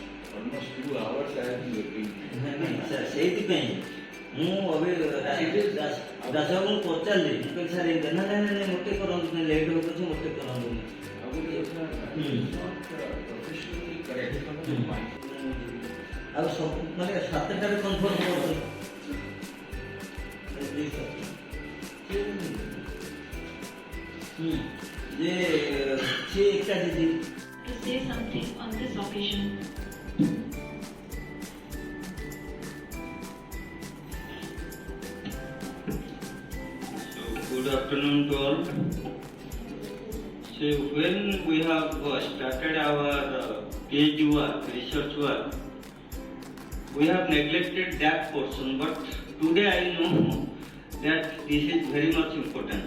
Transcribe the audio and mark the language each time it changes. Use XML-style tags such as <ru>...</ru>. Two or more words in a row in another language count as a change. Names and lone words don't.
<en>almost 2 hours I have been waiting.</en> <or>ସେଇଥିପାଇଁ ମୁଁ ଦାସବାବୁଙ୍କୁ ପଚାରିଲି, ମୁଁ କହିଲି ସାର୍ ଏମିତି ନା ନାଇଁ ମୋଟେ କରନ୍ତୁନି, ଲେଟ୍ ହଉ ପଛେ ମୋଟେ କରନ୍ତୁନି। ଆଉ ସବୁ ମାନେ 7ଟାରେ କନଫର୍ମ କରୁଛନ୍ତି ଯେ ସେ ଏକାଠି</or> <en>to say something on this occasion. So, good afternoon to all. So, when we have started our PhD work, research work, we have neglected that portion, but today I know that this is very much important.</en>